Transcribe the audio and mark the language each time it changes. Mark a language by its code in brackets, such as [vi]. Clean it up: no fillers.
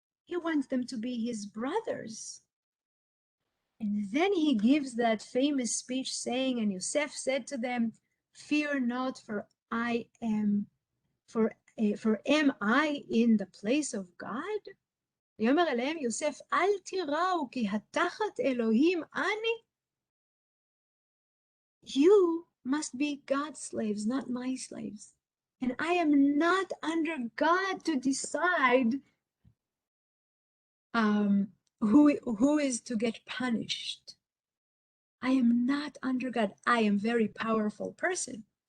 [en] He wants them to be his brothers. And then he gives that famous speech saying, and Yosef said to them, fear not, for am I in the place of God? [he] ויאמר אליהם יוסף, אל תיראו כי התחת אלוהים אני. [en] You must be God's slaves, not my slaves. And I am not under God to decide who is to get punished. I am not under God. I am a very powerful person.